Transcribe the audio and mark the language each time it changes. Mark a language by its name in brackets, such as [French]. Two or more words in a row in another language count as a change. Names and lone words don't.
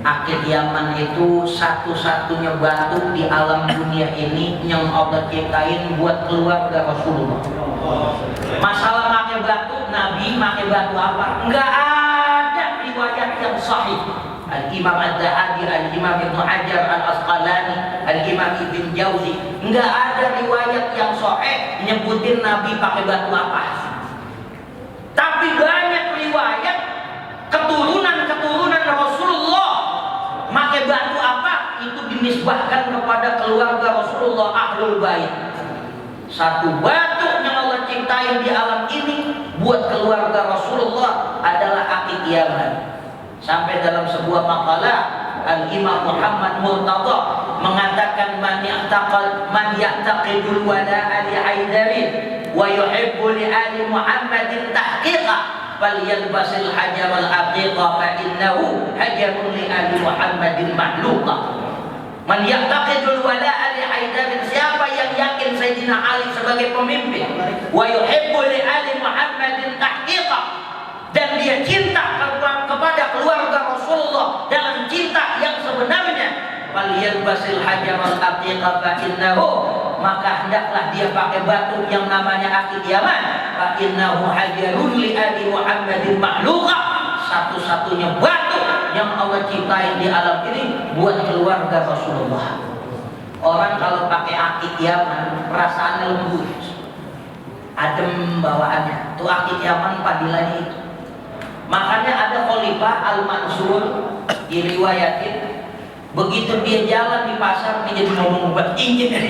[Indonesian] Akik Yaman itu satu-satunya batu di alam dunia ini yang Allah ciptain buat keluarga Rasulullah. Masalah pakai batu, Nabi pakai batu apa? Enggak ada riwayat yang sahih. Al-Imam Ad-Dahabi, Al-Imam Ibn Hajar Al-Asqalani, Al-Imam Ibn Jauzi, enggak ada riwayat yang sahih nyebutin Nabi pakai batu apa. Tapi banyak riwayat keturunan Rasulullah pakai batu apa itu dinisbahkan kepada keluarga Rasulullah, [Arabic] أهل البيت. [Indonesian] Satu batu yang Allah ciptain di alam ini buat keluarga Rasulullah adalah akik Yaman. Sampai dalam sebuah makalah Al-Imam Muhammad Murtada mengatakan [Arabic] من يعتقد الولاء لحيدر ويحب لآل محمد تحقيقا فليلبس الحجر العقيقا فإنه حجر لآل محمد مخلوقا. من يعتقد الولاء لحيدر, [Indonesian] siapa yang yakin Sayyidina Ali sebagai pemimpin, [Arabic] ويحب لـ آل محمد تحقيقا, [Indonesian] dan dia cinta kepada keluarga Rasulullah dalam cinta yang sebenarnya, [Arabic] فليلبس الحجر العقيقا فإنه, [Indonesian] maka hendaklah dia pakai batu yang namanya akik Yaman, [Arabic] فإنه حجر لآل محمد مخلوقا, [Indonesian] satu-satunya batu yang Allah ciptain di alam ini buat keluarga Rasulullah. Orang kalau pakai akik Yaman perasaannya lembut, adem bawaannya. Tuh akik Yaman padilanya itu. Makanya ada Khalifah Al-Mansur diriwayatin, begitu dia jalan di pasar dia jadi ngomong buat injin ini.